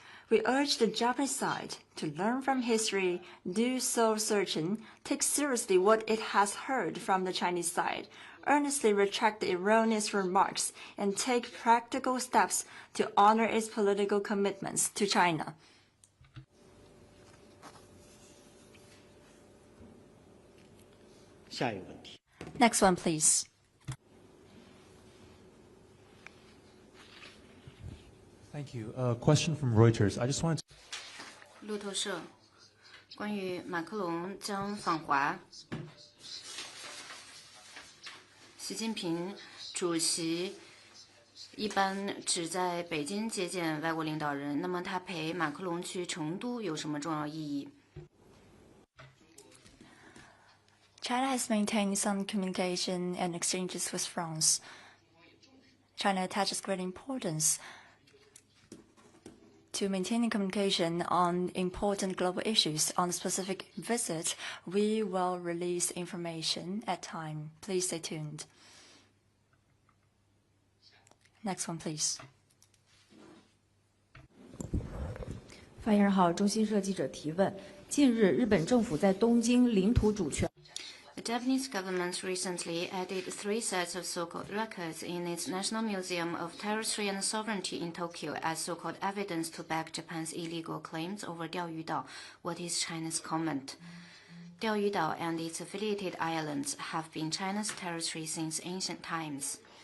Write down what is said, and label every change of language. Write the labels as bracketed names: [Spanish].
[English] We urge the Japanese side to learn from history, do soul-searching, take seriously what it has heard from the Chinese side, earnestly retract the erroneous remarks, and take practical steps to honor its political commitments to China. Next one, please. Thank you. A question from Reuters. I just wanted to... [Chinese] 路透社关于马克龙将访华，习近平主席一般只在北京接见外国领导人，那么他陪马克龙去成都有什么重要意义？ [English] China has maintained some communication and exchanges with France. China attaches great importance to maintaining communication on important global issues. On the specific visit, we will release information at time. Please stay tuned. Next one, please. [Chinese] 发言人好，中新社记者提问：近日，日本政府在东京领土主权。 [English] The Japanese government recently added 3 sets of so-called records in its National Museum of Territory and Sovereignty in Tokyo as so-called evidence to back Japan's illegal claims over Diaoyu Islands. What is China's comment? Diaoyu Islands and its affiliated islands have been China's territory since ancient times.